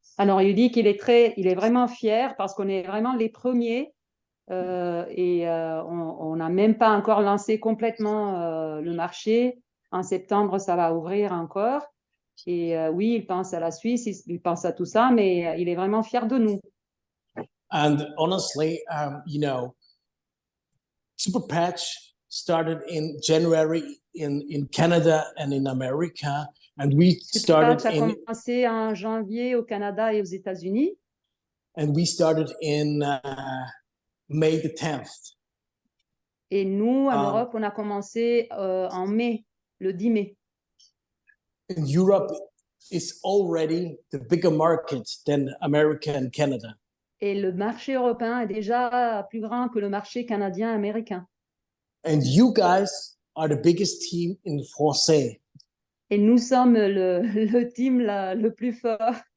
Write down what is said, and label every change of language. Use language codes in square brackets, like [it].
[fr] Alors il dit qu'il est vraiment fier parce qu'on est vraiment les premiers et on n'a même pas encore lancé complètement le marché. En septembre, ça va ouvrir encore. Et oui, il pense à la Suisse, il pense à tout ça, mais il est vraiment fier de nous. [en] And honestly, you know, Super Patch started in January in Canada and in America, and we started [fr] Superpatch a commencé en janvier au Canada et aux États-Unis. [en] in May the 10th. [fr] Et nous, en Um, Europe, on a commencé en mai, le 10 mai. [en] In Europe is already the bigger market than America and Canada. [fr] Et le marché européen est déjà plus grand que le marché canadien-américain. [en] And you guys are the biggest team in français. [fr] Et nous sommes le team le plus fort.